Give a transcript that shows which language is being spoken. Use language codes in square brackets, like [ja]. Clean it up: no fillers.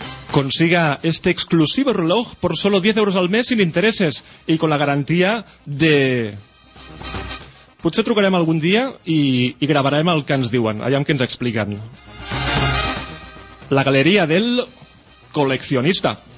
[es] Consiga este exclusivo reloj por solo 10 euros al mes sin intereses y con la garantía de... [ca] Potser trucarem algun dia i gravarem el que ens diuen, aviam què ens expliquen. [es] La galeria del coleccionista.